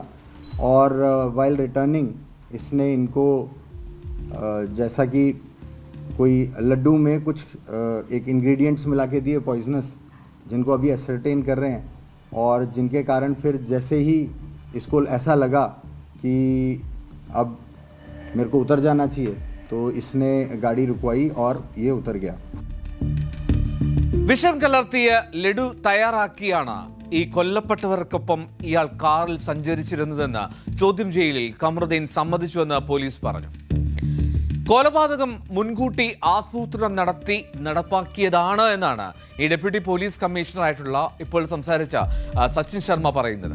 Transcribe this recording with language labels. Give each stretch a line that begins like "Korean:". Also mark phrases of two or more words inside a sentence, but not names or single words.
Hindi: और
English: while returning
Hindi: इसने इनको जैसा कि कोई लड्डू में कुछ एक इंग्रेडिएंट्स मिला के दिए पॉइजनस, जिनको अभी असरटेन कर रहे हैं, और जिनके कारण फिर जैसे ही इसको ऐसा लगा कि अब मेरे को उतर जाना चाहिए तो इसने गाड़ी रुकवाई और ये उतर गया.
Malayalam: വിഷം കലർത്തിയ ലഡു തയ്യാറാക്കിയാണ് ഈ കൊല്ലപ്പെട്ടവർക്കൊപ്പം ഇയാൾ കാറിൽ സഞ്ചരിച്ചിരുന്നതെന്ന് ചോദ്യം ചെയ്യലിൽ കമറുദ്ദീൻ സമ്മതിച്ചുവെന്ന് പോലീസ് പറഞ്ഞു. കൊലപാതകം മുൻകൂട്ടി ആസൂത്രണം നടത്തി നടപ്പാക്കിയതാണ് എന്നാണ് ഈ ഡെപ്യൂട്ടി പോലീസ് കമ്മീഷണറായിട്ടുള്ള ഇപ്പോൾ സംസാരിച്ച സച്ചിൻ ശർമ്മ പറയുന്നത്.